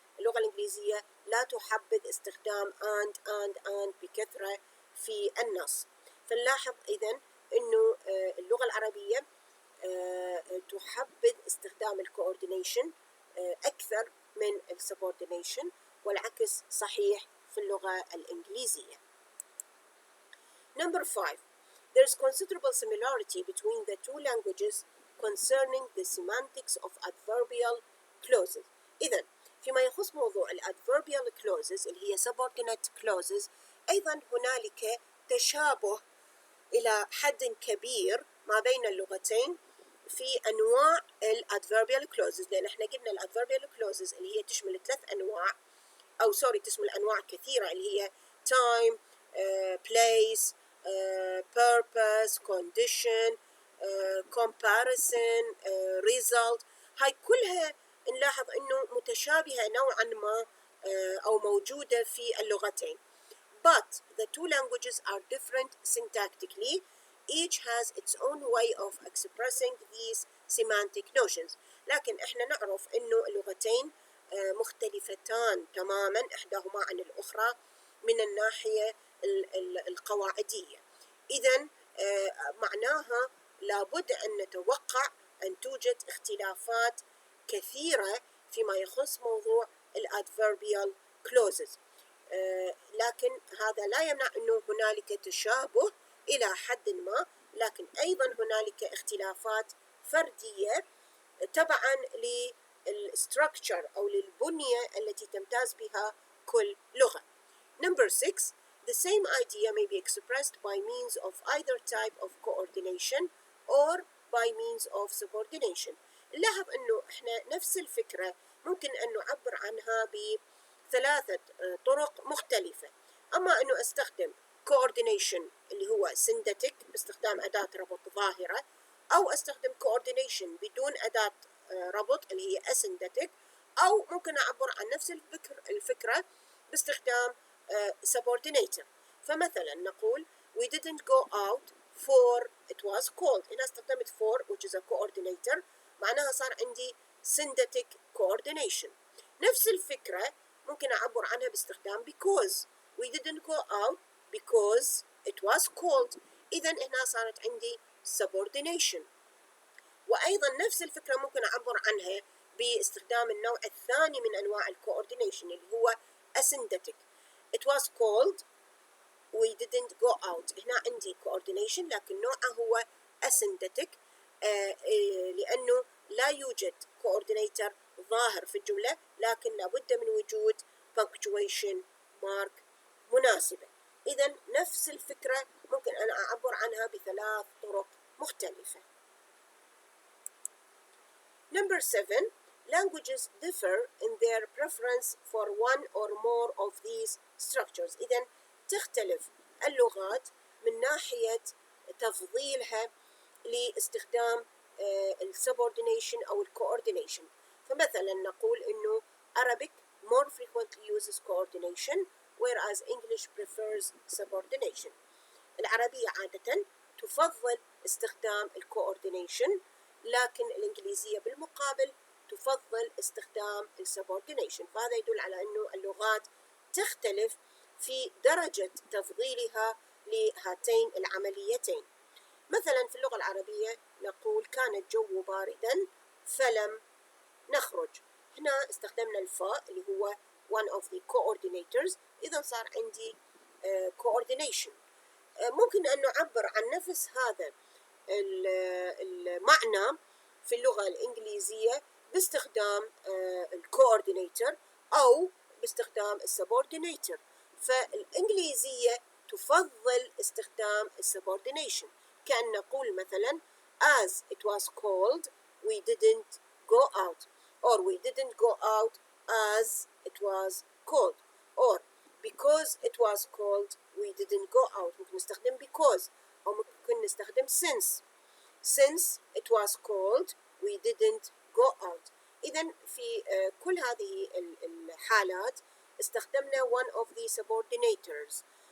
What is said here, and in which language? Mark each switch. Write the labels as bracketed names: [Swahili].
[Arabic] اللغة الإنجليزية لا تحبذ استخدام and بكثرة في النص. فنلاحظ إذن أنه اللغة العربية تحبذ استخدام الكوردينيشن أكثر من السبوردينيشن، والعكس صحيح في اللغة الإنجليزية. [English] Number 5. There is considerable similarity between the two languages concerning the semantics of adverbial clauses. [Arabic] إذن فيما يخص موضوع adverbial clauses اللي هي subordinate clauses، أيضا هنالك تشابه إلى حد كبير ما بين اللغتين في أنواع adverbial clauses، لأن احنا قلنا adverbial clauses اللي هي تشمل 3 أنواع تشمل أنواع كثيرة اللي هي time, place, purpose, condition, comparison, result. هاي كلها نلاحظ أنه متشابهة نوعا ما أو موجودة في اللغتين. [English] But the two languages are different syntactically. Each has its own way of expressing these semantic notions. [Arabic] لكن احنا نعرف انه اللغتين مختلفتان تماما احداهما عن الاخرى من الناحية القواعدية. إذن معناها لابد أن نتوقع أن توجد اختلافات كثيرة فيما يخص موضوع الادفيربيال clauses، لكن هذا لا يمنع أنه هنالك تشابه إلى حد ما، لكن أيضا هنالك اختلافات فردية تبعا للستراكشر أو للبنية التي تمتاز بها كل لغة. [English] Number 6. The same idea may be expressed by means of either type of coordination or by means of subordination. [Arabic] نلاحظ أنه إحنا نفس الفكرة ممكن أن نعبر عنها بثلاثة طرق مختلفة. أما أنه أستخدم coordination اللي هو syndetic باستخدام أداة ربط ظاهرة، أو أستخدم coordination بدون أداة ربط اللي هي asyndetic، أو ممكن أعبر عن نفس الفكرة باستخدام subordinator. فمثلا نقول [English] we didn't go out for it was cold. [Arabic] هنا استخدمت for [English] which is a coordinator، [Arabic] معناها صار عندي syndetic coordination. نفس الفكرة ممكن أعبر عنها باستخدام [English] because we didn't go out because it was cold. [Arabic] إذا هنا صارت عندي subordination. وأيضا نفس الفكرة ممكن أعبر عنها باستخدام النوع الثاني من أنواع الكوردينيشن اللي هو asyndetic. [English] It was cold we didn't go out. [Arabic] هنا عندي coordination لكن نوعه هو asyndetic لأنه لا يوجد coordinator ظاهر في الجملة، لكن لابد من وجود punctuation mark مناسبة. إذا نفس الفكرة ممكن أن أعبر عنها بثلاث طرق مختلفة. [English] Number 7. Languages differ in their preference for one or more of these structures. [Arabic] إذن تختلف اللغات من ناحية تفضيلها لاستخدام subordination أو coordination. فمثلا نقول إنه [English] Arabic more frequently uses coordination whereas English prefers subordination. [Arabic] العربية عادة تفضل استخدام coordination، لكن الإنجليزية بالمقابل تفضل استخدام subordination. فهذا يدل على أنه اللغات تختلف في درجة تفضيلها لهاتين العمليتين. مثلا في اللغة العربية نقول كان الجو باردا فلم نخرج. هنا استخدمنا الفاء اللي هو [English] one of the coordinators، [Arabic] إذا صار عندي coordination. ممكن أن نعبر عن نفس هذا المعنى في اللغة الإنجليزية باستخدام الكوردينيتور أو باستخدام السبوردينيتور. فالإنجليزية تفضل استخدام السبوردينيشن، كأن نقول مثلا [English] as it was cold we didn't go out، or we didn't go out as it was cold، or because it was cold we didn't go out. [Arabic] ممكن نستخدم [English] because [Arabic] أو ممكن نستخدم [English] since it was cold we didn't go out. [Arabic] إذن في كل هذه الحالات استخدمنا [English] one of the subordinators.